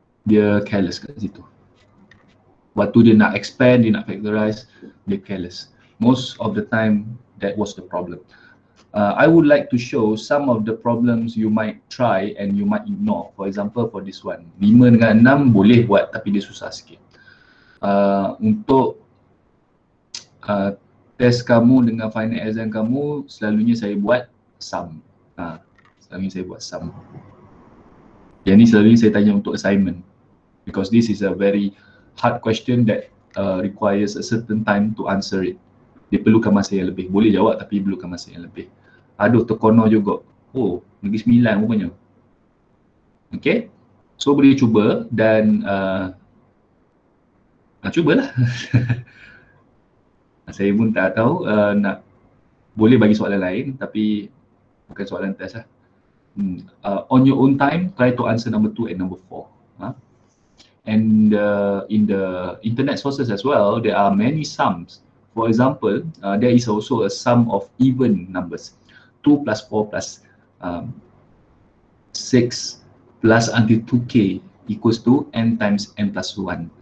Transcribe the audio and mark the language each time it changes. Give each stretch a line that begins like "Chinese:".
Malay: Dia careless kat situ. Waktu dia nak expand, dia nak factorize, dia careless.
English: Most of the time, that was the problem. I would like to show some of the problems you might try and you might ignore. For example, for this one,
Malay: 5 dengan 6 boleh buat tapi dia susah sikit. Untuk test kamu dengan final exam kamu, selalunya saya buat sum. Selalunya saya buat sum. Yang ni selalunya saya tanya untuk assignment.
English: Because this is a very hard question that requires a certain time to answer it.
Malay: Dia perlukan masa yang lebih. Boleh jawab tapi perlukan masa yang lebih. Aduh, terkono juga. Oh, negeri 9 rupanya. Okay. So, boleh cuba dan cubalah. Saya pun tak tahu boleh bagi soalan lain tapi bukan soalan test lah.
English: On your own time, try to answer number 2 and number 4. And in the internet sources as well, there are many sums. For example, there is also a sum of even numbers. 2 plus 4 plus 6 plus until 2k equals to n times n plus 1.